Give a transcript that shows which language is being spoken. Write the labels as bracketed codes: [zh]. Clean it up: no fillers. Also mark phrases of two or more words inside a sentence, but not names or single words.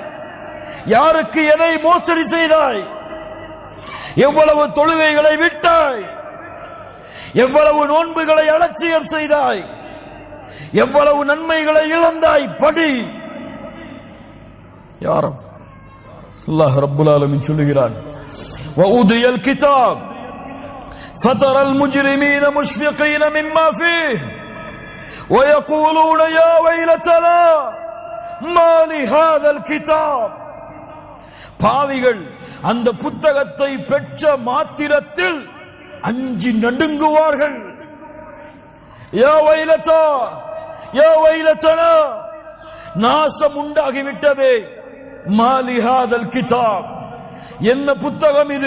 [ta] யாருக்கு எதை மோசடி செய்தாய்? எவ்வளவு தொழுகைகளை விட்டாய்? எவ்வளவு நோன்புகளை அலட்சியம் செய்தாய்? எவ்வளவு நன்மைகளை இழந்தாய்? படி. யாரும் [ar] الله رب العالمين [ta] சொல்லுகிறான், [ar] وَأُوتِيَ الْكِتَابَ فَتَرَى الْمُجْرِمِينَ مُشْفِقِينَ مِمَّا فِيهِ وَيَقُولُونَ يَا وَيْلَتَنَا مَا لِهَذَا الْكِتَابِ. [ta] பாவிகள் அந்த புத்தகத்தை பெற்ற மாத்திரத்தில் அஞ்சி நடுங்குவார்கள். [ar] يا ويلتا، يا ويلتنا, [ta] நாசம் உண்டாகிவிட்டதே. [ar] ما لهذا الكتاب, [ta] என்ன புத்தகம் இது?